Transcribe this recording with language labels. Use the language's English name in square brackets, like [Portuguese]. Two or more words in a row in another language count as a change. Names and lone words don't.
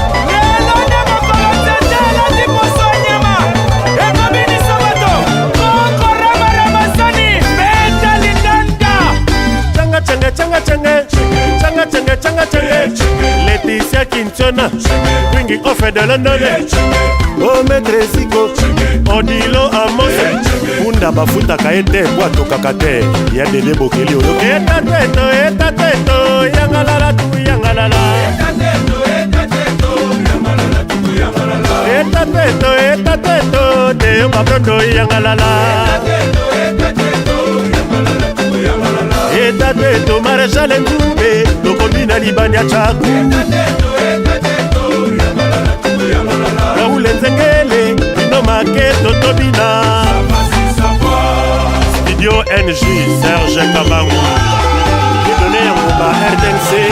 [Lingala] Lelo nde mokolo tete elandi poso ya nyama. Ekomi Lisomoto. Koko Rama Ramazani. Beta Litanda. Changa, changa, changa, changa. Changa, changa, changa, changa. Laetitia Kintiona. [English] King of the London. [Lingala] Oh, Maître Zico. Odilo Amos. Punda bafutaka ye te, po atokaka te. Ya Dede Bokeli oyo. Eta teto, eta teto, yangalala tu, yangalala. Eta teto, eta teto, Deo Mabrondo, yangalala. Eta teto, Maréchal Nzube, tokomi na Libani ya Tchakou. Raoul Nzengele, Bino Maketo, Tobina. Studio N J, Serge Kabangu. Dieudonné Yangomba, R T N C.